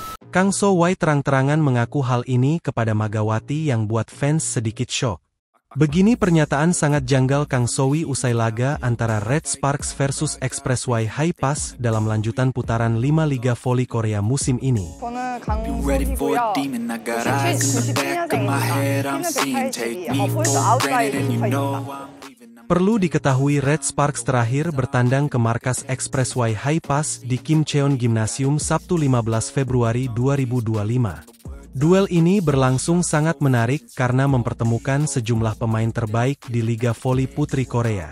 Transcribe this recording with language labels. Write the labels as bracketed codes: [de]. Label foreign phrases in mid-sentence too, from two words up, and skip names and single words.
[id] Kang So-wai terang-terangan mengaku hal ini kepada Megawati yang buat fans sedikit syok. Begini pernyataan sangat janggal Kang So-wai usai laga antara Red Sparks versus Expressway High Pass dalam lanjutan putaran 5 Liga Voli Korea musim ini. [ko] 저는 강소희고요. 97년생입니다. 벌써 9살이 붙어있습니다. [id] Perlu diketahui Red Sparks terakhir bertandang ke markas Expressway High Pass di Kim Cheon Gymnasium Sabtu 15 Februari 2025. Duel ini berlangsung sangat menarik karena mempertemukan sejumlah pemain terbaik di Liga Voli Putri Korea.